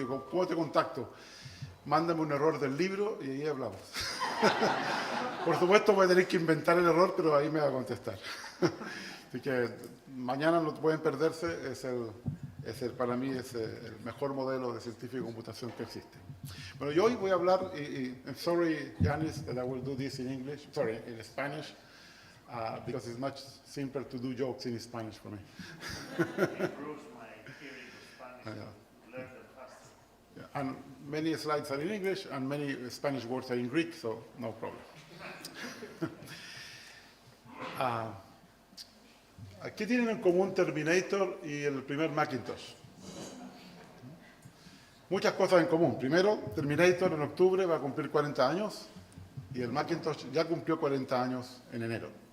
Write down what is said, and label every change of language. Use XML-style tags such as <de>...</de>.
<es>Y digo, ¿cómo te contacto? Mándame un error del libro y ahí hablamos. Por supuesto voy a tener que inventar el error, pero ahí me va a contestar. Así que mañana no pueden perderse, para mí es el mejor modelo de científico de computación que existe. Bueno, yo hoy voy a hablar,</es> <en>I'm sorry, Yanis, that I will do this in English, sorry, in Spanish, because it's much simpler to do jokes in Spanish for me. Yeah, and many slides are in English and many Spanish words are in Greek, so no problem.</en> <es>¿Qué tienen en común Terminator y el primer Macintosh? Muchas cosas en común. Primero, Terminator en octubre va a cumplir 40 años y el Macintosh ya cumplió 40 años en enero.</es>